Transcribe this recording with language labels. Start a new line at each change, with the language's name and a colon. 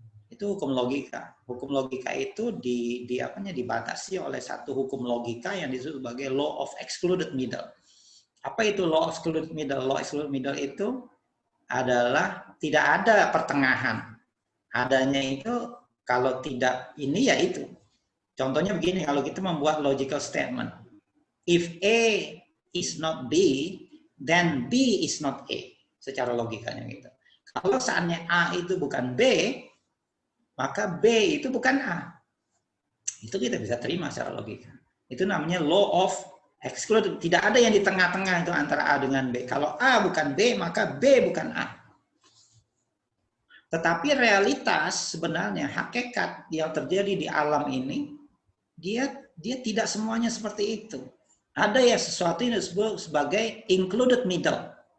Indonesian: Itu hukum logika. Hukum logika itu dibatasi oleh satu hukum logika yang disebut sebagai law of excluded middle. Apa itu law of excluded middle? Law of excluded middle itu adalah tidak ada pertengahan. Adanya itu kalau tidak ini ya itu. Contohnya begini, kalau kita membuat logical statement.
English: If A is not B, then B is not A.
Indonesian: Secara logikanya gitu. Kalau seandainya A itu bukan B, maka B itu bukan A. Itu kita bisa terima secara logika. Itu namanya law of excluded. Tidak ada yang di tengah-tengah itu antara A dengan B. Kalau A bukan B, maka B bukan A. Tetapi realitas sebenarnya, hakikat yang terjadi di alam ini, dia tidak semuanya seperti itu. Ada ya sesuatu yang disebut sebagai included middle.